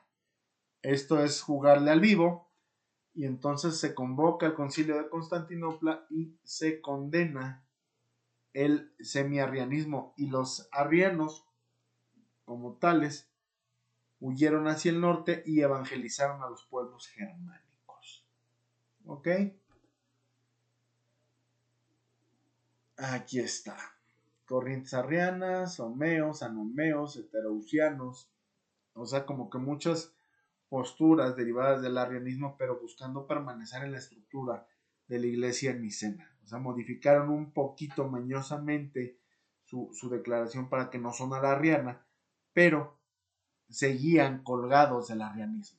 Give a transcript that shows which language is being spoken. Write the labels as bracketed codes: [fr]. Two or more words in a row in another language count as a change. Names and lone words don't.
[es] Esto es jugarle al vivo, y entonces se convoca el concilio de Constantinopla y se condena el semi-arrianismo, y los arrianos como tales huyeron hacia el norte y evangelizaron a los pueblos germánicos. ¿Ok? Aquí está. Corrientes arrianas, homeos, anomeos, heterousianos. O sea, como que muchas posturas derivadas del arrianismo, pero buscando permanecer en la estructura de la iglesia nicena. O sea, modificaron un poquito mañosamente su declaración para que no sonara arriana, pero seguían colgados del arrianismo.